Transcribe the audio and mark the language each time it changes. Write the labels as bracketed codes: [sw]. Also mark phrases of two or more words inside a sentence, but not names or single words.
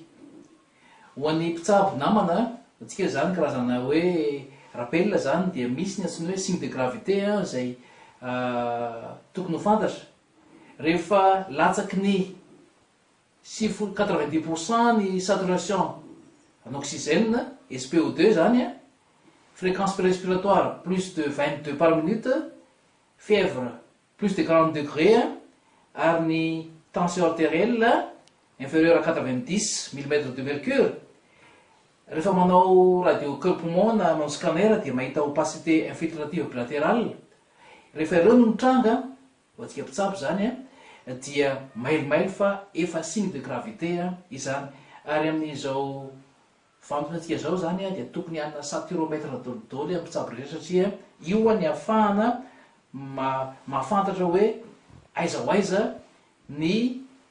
[mg] Ho an'ny mpitsabo namana, atsika zany karazana hoe rappel zany, dia misy ny antsony hoe [fr] signe de gravité [mg] zay tokony ho fantatra. Rehefa latsaky ny 90% ny [fr] saturation en oxygène, SPO2 zany, fréquence respiratoire plus de 22 par minute, fièvre plus de 40 degrés, [mg] ary ny [fr] tension artérielle inférieure à 90 mm de mercure. [mg] Rehefa manao [fr] radio cœur poumon [mg] na manao scanner dia mahita [fr] opacité infiltrative bilatérale. [mg] Rehefa ireo no mitranga, ho antsika mpitsabo zany, dia mailomailo fa efa [fr] signe de gravité [mg] izany. Ary amin'izao vampona atsika zao zany dia tokony hanina 7 km dolidoly amin'ny mpitsabo rehetra, satria io ny ahafahana mahafantatra hoe aiza ho aiza ny